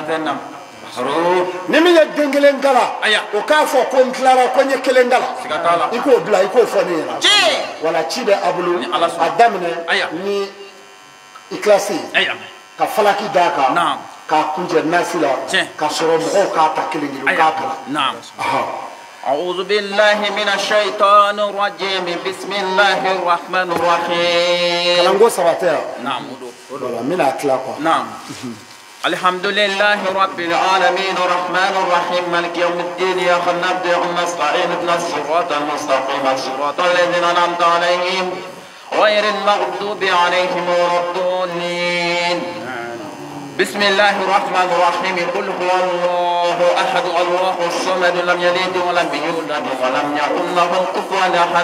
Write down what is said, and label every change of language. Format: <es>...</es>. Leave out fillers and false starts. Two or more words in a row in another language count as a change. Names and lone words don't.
<bm>ni min ye den kelen kala o k'a fɔ ko n tilara ko n ye kelen kala i k'o bila i k'o fɔ ne ɲɛna wala ci bɛ a bolo a daminɛ ni ikilasi ka falaki d'a kan k'a kunjɛ nasi la ka sɔrɔ mɔgɔw k'a ta kelen kelen k'a kalan</bm> <ar>أعوذ بالله من الشيطان الرجيم بسم الله الرحمن الرحيم</ar> <bm>kalanko saba tɛ yan</bm> <ar>نعم</ar> <bm>voilà n bɛna tila quoi</bm> <ar>نعم الحمد لله رب العالمين الرحمن الرحيم مالك يوم الدين إياك نعبد ونستعين اهدنا الصراط المستقيم صراط الذين أنعمت عليهم غير المغضوب عليهم ولا الضالين بسم الله الرحمن الرحيم قل هو الله أحد الله الصمد لم يلد ولم يولد ولم يكن له كفوا أحد</ar>